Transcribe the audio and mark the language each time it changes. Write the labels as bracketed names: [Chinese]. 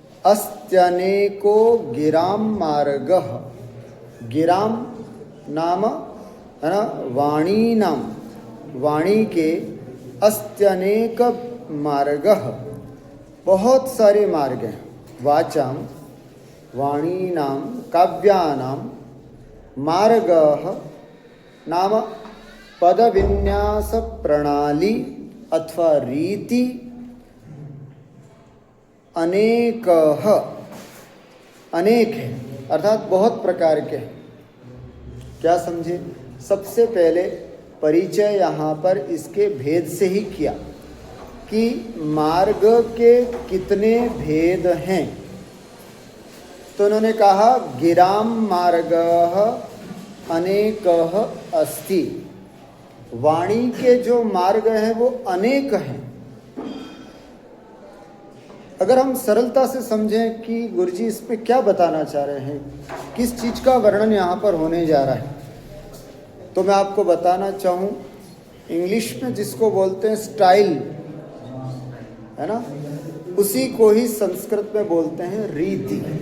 [Sanskrit] अस्त्यनेको गिरां मार्गः। [Hindi] गिरां नाम है ना वाणी नाम, वाणी के [Sanskrit] अस्त्यनेक मार्गः, [Hindi] बहुत सारे मार्ग हैं। [Sanskrit] वाचां वाणीनां काव्यानां मार्गः नाम पदविन्यास प्रणाली [Hindi] अथवा रीति अनेक है, अर्थात बहुत प्रकार के हैं। क्या समझे? सबसे पहले परिचय यहाँ पर इसके भेद से ही किया कि मार्ग के कितने भेद हैं। तो उन्होंने कहा [Sanskrit] गिरां मार्गः अनेकः अस्ति। [Hindi] वाणी के जो मार्ग हैं वो अनेक हैं। अगर हम सरलता से समझें कि गुरुजी इस पे क्या बताना चाह रहे हैं, किस चीज का वर्णन यहाँ पर होने जा रहा है, तो मैं आपको बताना चाहूँ, इंग्लिश में जिसको बोलते हैं स्टाइल, है ना, उसी को ही संस्कृत में बोलते हैं रीति।